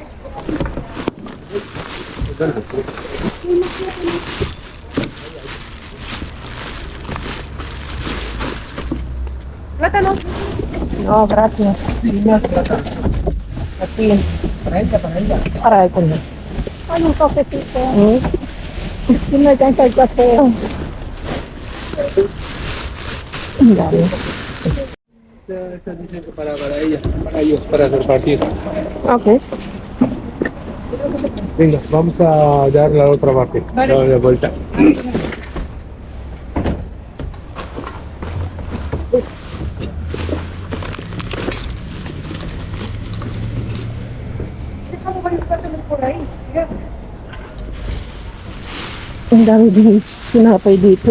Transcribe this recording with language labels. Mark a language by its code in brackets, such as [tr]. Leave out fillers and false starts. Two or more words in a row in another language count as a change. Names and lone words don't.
[es] Plátano. No, gracias. Aquí. Para con él. Ay, un cafecito. ¿Mm? Si me alcanza el café. [tl] Ang dami. [es] Esa dicen que para ella, para ellos, para repartir. Okay. Venga, vamos a dar la otra parte. Dar la vuelta. [tl] Ang dami din sinapay dito.